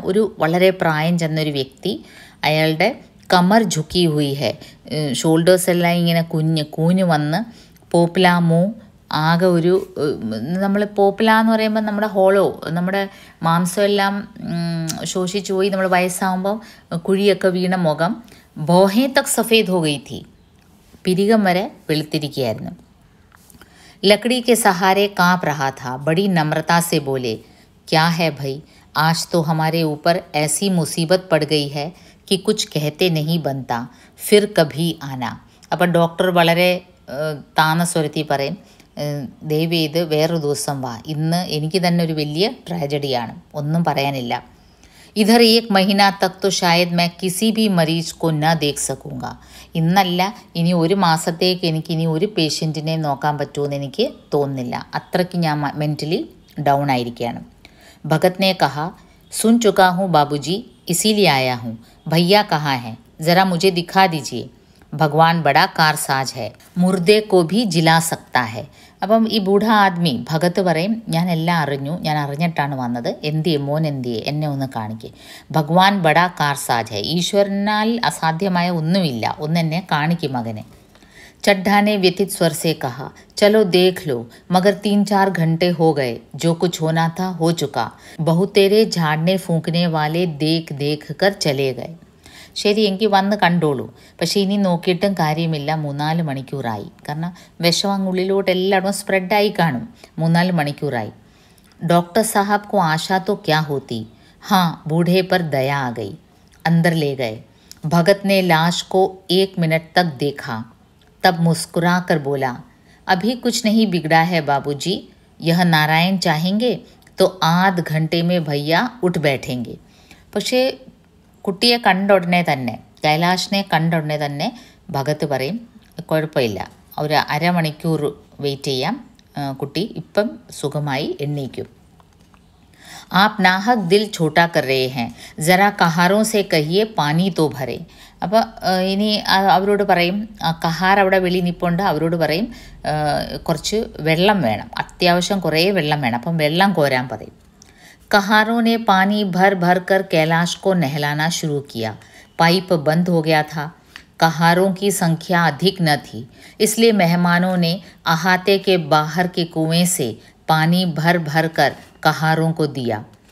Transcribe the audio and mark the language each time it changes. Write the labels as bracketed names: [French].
[Malayalam] ഒരു വളരെ പ്രായം ചെന്നൊരു വ്യക്തി. അയാളുടെ [Hindi] കമർ ഝുക്കി ഹുയി ഹെ, [Malayalam] ഷോൾഡേഴ്സ് എല്ലാം ഇങ്ങനെ കൂഞ്ഞു വന്ന്, പോപ്ലാമോ, ആകെ ഒരു, നമ്മൾ പോപ്പല എന്ന് പറയുമ്പോൾ നമ്മുടെ ഹോളോ, നമ്മുടെ മാംസമെല്ലാം ശോഷിച്ചു പോയി, നമ്മൾ വയസ്സാകുമ്പോൾ കുഴിയൊക്കെ വീണ മുഖം. [Hindi] ബോഹേ തക് സഫേദ് ഹോ ഗയി ഥി, [Malayalam] പിരികം വരെ വെളുത്തിരിക്കുകയായിരുന്നു. [Hindi] लकड़ी के सहारे काँप रहा था. बड़ी नम्रता से बोले, क्या है भाई, आज तो हमारे ऊपर ऐसी मुसीबत पड़ गई है कि कुछ कहते नहीं बनता, फिर कभी आना. [Malayalam] അപ്പോൾ ഡോക്ടർ വളരെ താന്ന സ്വരത്തിൽ പറയും, ദയവേത് വേറൊരു ദിവസം വാ, ഇന്ന് എനിക്ക് തന്നെ ഒരു വലിയ ട്രാജഡിയാണ്, ഒന്നും പറയാനില്ല. [Hindi] इधर 1 महीना तक तो शायद मैं किसी भी मरीज को न देख सकूँगा. [Malayalam] ഇന്നല്ല, ഇനി ഒരു മാസത്തേക്ക് എനിക്കിനി ഒരു പേഷ്യൻറ്റിനെ നോക്കാൻ പറ്റുമെന്ന് എനിക്ക് തോന്നുന്നില്ല. അത്രയ്ക്ക് ഞാൻ മെൻ്റലി ഡൗൺ ആയിരിക്കുകയാണ്. [Hindi] भगत ने कहा, सुन चुका हूँ बाबूजी, इसीलिए आया हूँ. भैया कहाँ हैं? ज़रा मुझे दिखा दीजिए. भगवान बड़ा कारसाज है, मुर्दे को भी जिला सकता है. [Malayalam] അപ്പം ഈ ബൂഢ ആദ്മി ഭഗത്ത് പറയും, ഞാൻ എല്ലാം അറിഞ്ഞു, ഞാൻ അറിഞ്ഞിട്ടാണ് വന്നത്. എന്തിയെ മോൻ, എന്തിയെ, എന്നെ ഒന്ന് കാണിക്കേ. [Hindi] ഭഗവാൻ ബഡാ കാർസാജ് ഹെ, [Malayalam] ഈശ്വരനാൽ അസാധ്യമായ ഒന്നുമില്ല, ഒന്നെന്നെ കാണിക്കും മകനെ. [Hindi] चड्ढा ने व्यथित स्वर से कहा, चलो देख लो, मगर 3-4 घंटे हो गए, जो कुछ होना था हो चुका. बहुतेरे झाड़ने फूंकने वाले देख देख कर चले गए. [Malayalam] ശരി, എങ്കിൽ വന്ന് കണ്ടോളൂ, പക്ഷേ ഇനി നോക്കിയിട്ടും കാര്യമില്ല. 3-4 മണിക്കൂറായി. കാരണം വിഷം അങ്ങുള്ളിലോട്ട് എല്ലായിടവും സ്പ്രെഡായി കാണും. 3-4 മണിക്കൂറായി. [Hindi] डॉक्टर साहब को आशा तो क्या होती. हाँ, बूढ़े पर दया आ गई. अंदर ले गए. भगत ने लाश को 1 मिनट तक देखा. तब मुस्कुरा कर बोला, अभी कुछ नहीं बिगड़ा है बाबूजी, यह नारायण चाहेंगे तो आध घंटे में भैया उठ बैठेंगे. [Malayalam] പക്ഷേ കുട്ടിയെ കണ്ട ഉടനെ തന്നെ, കൈലാഷിനെ കണ്ട ഉടനെ തന്നെ ഭഗത് പറയും, കുഴപ്പമില്ല, ഒരു അരമണിക്കൂർ വെയിറ്റ് ചെയ്യാം, കുട്ടി ഇപ്പം സുഖമായി എണ്ണീക്കും. [Hindi] आप नाहक दिल छोटा कर रहे हैं, ज़रा कहारों से कहिए पानी तो भरे. [Malayalam] അപ്പോൾ ഇനി അവരോട് പറയും, കഹാർ അവിടെ വെളി നിൽപ്പുണ്ട്, അവരോട് പറയും കുറച്ച് വെള്ളം വേണം, അത്യാവശ്യം കുറേ വെള്ളം വേണം, അപ്പം വെള്ളം കോരാൻ പറയും. [Hindi] कहारों ने पानी भर भर कर कैलाश को नहलाना शुरू किया. पाइप बंद हो गया था. कहारों की संख्या अधिक न थी, इसलिए मेहमानों ने अहाते के बाहर के कुएं से पानी भर भर कर कहारों को दिया.